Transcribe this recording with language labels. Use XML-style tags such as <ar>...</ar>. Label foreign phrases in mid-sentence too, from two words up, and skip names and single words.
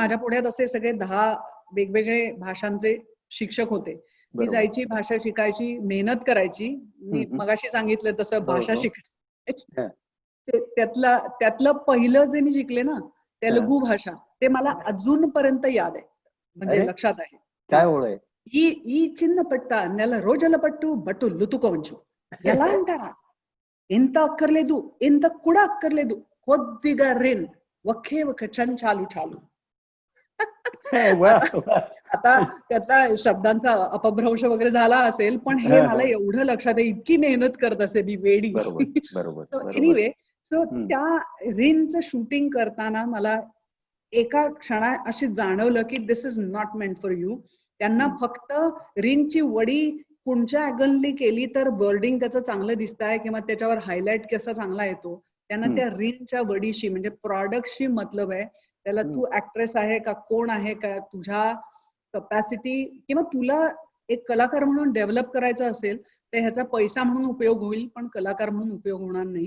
<mr>माझ्या पुढ्यात असे सगळे 10 वेगवेगळे भाषांचे शिक्षक होते. मी बरोबर. जायची, भाषा शिकायची, मेहनत करायची. मी हम्म. मगाशी सांगितलं तसं हो, भाषा हो. शिकायची. हा. त्यातलं पहिलं जे मी शिकले ना, तेलुगू भाषा, ते मला अजूनपर्यंत याद आहे. म्हणजे अरे लक्षात आहे. काय ओळ आहे?</mr> <te>ఈ చిన్న పట్ట నెల రోజుల పట్టు బట్టు లుతుకోవచ్చు. ఎలా అంటారా? ఎంత అక్కర్లేదు, ఎంత కూడా అక్కర్లేదు, కొద్దిగా రిన్, ఒకే ఒక చాలు చాలు.</te> <mr>वा आता वा. आता त्यातला शब्दांचा अपभ्रंश वगैरे झाला असेल, पण हे मला एवढं लक्षात आहे, इतकी मेहनत करत असे मी वेडी. बरोबर बरोबर सो बरोबर.</mr> <en>anyway, so</en> <mr>हम्म. त्या रिनचं शूटिंग करताना मला एका क्षणा अशी जाणवलं की</mr> <en>this is not meant for you.</en> <mr>त्यांना फक्त रिनची वडी कोणत्या अँगलनी केली तर वर्डिंग त्याचं चांगलं दिसतंय किंवा त्याच्यावर हायलाइट कसा चांगला येतो, त्यांना त्या रिनच्या वडीशी म्हणजे प्रॉडक्टशी मतलब आहे. त्याला तू ऍक्ट्रेस आहे का, कोण आहे का, तुझ्या कपॅसिटी किंवा तुला एक कलाकार म्हणून डेव्हलप करायचं असेल तर ह्याचा पैसा म्हणून उपयोग होईल, पण कलाकार म्हणून उपयोग होणार नाही.</mr>